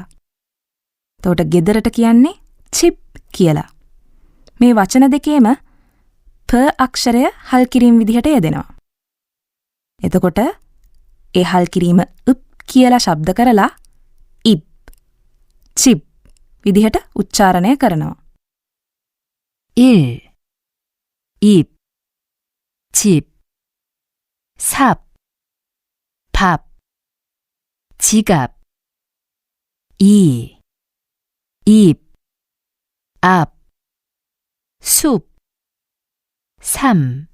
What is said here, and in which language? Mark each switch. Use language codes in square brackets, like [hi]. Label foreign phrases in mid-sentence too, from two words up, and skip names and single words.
[si] එතකොට ගෙදරට කියන්නේ චිප් කියලා. මේ වචන දෙකේම ප අක්ෂරය හල් කිරීම විදිහට යෙදෙනවා. එතකොට ඒ හල් කිරීම උප් කියලා ශබ්ද කරලා ඉප්, චිප් විදිහට උච්චාරණය කරනවා. [ko] 일, 입, 집, 삽, 밥, 지갑, 이, 입, 앞, 숲, 삶.